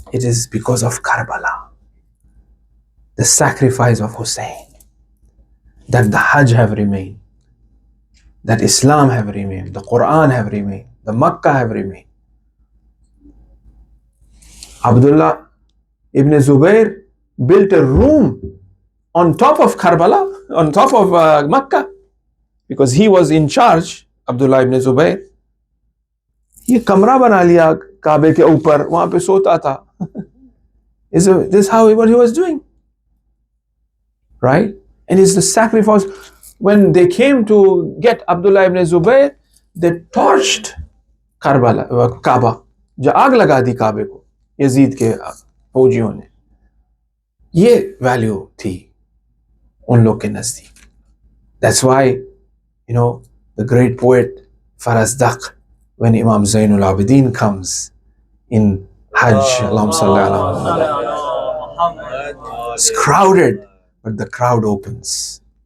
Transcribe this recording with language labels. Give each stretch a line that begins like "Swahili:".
English: It is because of Karbala, the sacrifice of Husayn, that the Hajj have remained, that Islam have remained, the Quran have remained, the Makkah have remained. Abdullah ibn Zubayr built a room on top of Karbala, on top of Makkah, because he was in charge, Abdullah ibn Zubayr.
Hindi: ये कमरा बना लिया काबे के ऊपर, वहां पे सोता था.
English: Is this how what he was doing? Right? And it's the sacrifice. When they came to get Abdullah ibn Zubayr, they torched Karbala, Kaaba.
Hindi: जो आग लगा दी काबे को यजीद के फौजियों ने. ये वैल्यू थी उन लोग के नजदीक.
English: That's why, the great poet Farazdaq, when Imam Zainul Abidin comes in Hajj, Allahumma salli ala Muhammad, it's crowded, but the crowd opens.